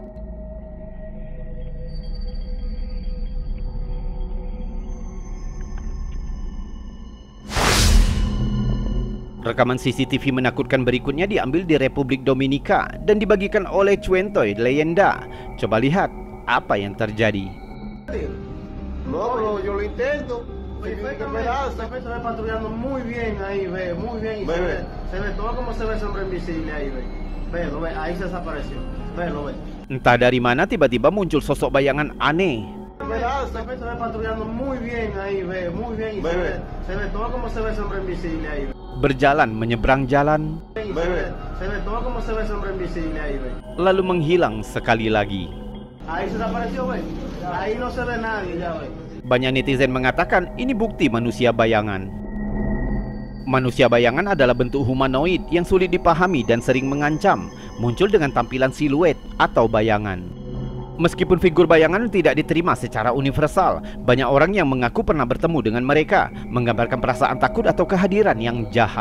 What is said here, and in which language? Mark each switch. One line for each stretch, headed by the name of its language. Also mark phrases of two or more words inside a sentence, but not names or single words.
Indonesian: Rekaman CCTV menakutkan berikutnya diambil di Republik Dominika dan dibagikan oleh Cuentoy Leyenda. Coba lihat apa yang terjadi.
Spanish: No, pero yo lo intento. Se ve patrullando muy bien ahí, ve, muy bien. Y se ve todo como se ve ese hombre invisible ahí, ve. Ve, lo ve, ahí se desapareció. Ve, lo ve.
Indonesian: Entah dari mana tiba-tiba muncul sosok bayangan aneh.
Spanish: Se ve patrullando muy bien ahí, ve, muy bien. Y se ve todo como se ve ese hombre invisible ahí, ve.
Indonesian: Berjalan menyeberang jalan,
Spanish: se ve todo como se ve ese hombre invisible ahí, ve.
Indonesian: lalu menghilang sekali lagi.
Spanish: Ahí se desapareció, ve. Ahí no se ve nadie, ya, ve.
Indonesian: Banyak netizen mengatakan ini bukti manusia bayangan. Manusia bayangan adalah bentuk humanoid yang sulit dipahami dan sering mengancam, muncul dengan tampilan siluet atau bayangan. Meskipun figur bayangan tidak diterima secara universal, banyak orang yang mengaku pernah bertemu dengan mereka, menggambarkan perasaan takut atau kehadiran yang jahat.